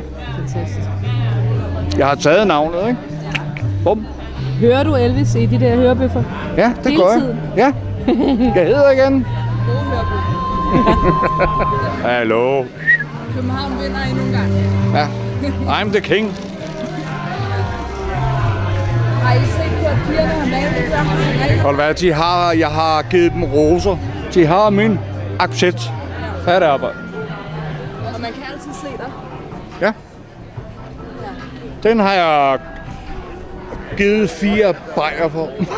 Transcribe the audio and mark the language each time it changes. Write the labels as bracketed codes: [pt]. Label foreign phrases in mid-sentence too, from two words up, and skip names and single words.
[da] Fantastisk. Jeg har taget navnet, ikke? Bum. Hører du Elvis i de der hørebøffer? Ja, det gør jeg. Ja. Jeg hedder igen. Gode hørebøffer. Hallo. København vinder endnu en gang. Ja. [en] I'm the king. [da] Har I set på, at pigerne har malet det der? Og hvad, jeg har givet dem roser. De har min accept. Færdig arbejde. Og man kan altid se dig. Ja. Den har jeg givet 4 bajer for.